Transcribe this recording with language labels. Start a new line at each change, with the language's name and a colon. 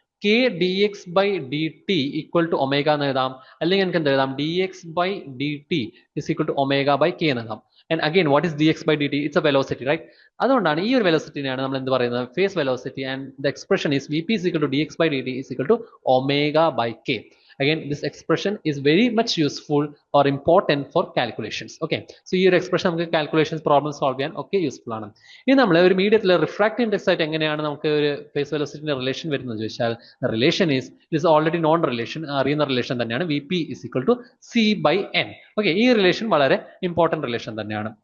Malayalam: k dx/dt = ω എന്ന് എഴുതാം, അല്ലെങ്കിൽ എനിക്ക് എന്ത് എഴുതാം? dx/dt = ω/k എന്ന് എഴുതാം.
English: And again what is dx/dt? It's a velocity, right?
Malayalam: അതുകൊണ്ടാണ് ഈ ഒരു വെലോസിറ്റിനെയാണ് നമ്മൾ എന്ത് പറയുന്നത്? Phase velocity.
English: And the expression is vp dx/dt ω/k. Again, this expression is very much useful or important for calculations. Okay, so
Malayalam: ഈ ഒരു expression നമുക്ക് calculations problem solve ചെയ്യാൻ ഒക്കെ യൂസ്ഫുൾ ആണ്. ഇനി നമ്മൾ ഒരു മീഡിയത്തിൽ റിഫ്രാക്റ്റീവ് ഇൻഡെക്സ് ആയിട്ട് എങ്ങനെയാണ് നമുക്ക് ഒരു ഫേസ് വെലോസിറ്റിന്റെ റിലേഷൻ വരുന്നത് ചോദിച്ചാൽ,
English: relation is already known relation,
Malayalam: അറിയുന്ന റിലേഷൻ തന്നെയാണ്. vp = c/n. ഓക്കെ, ഈ റിലേഷൻ വളരെ ഇമ്പോർട്ടന്റ് റിലേഷൻ തന്നെയാണ്.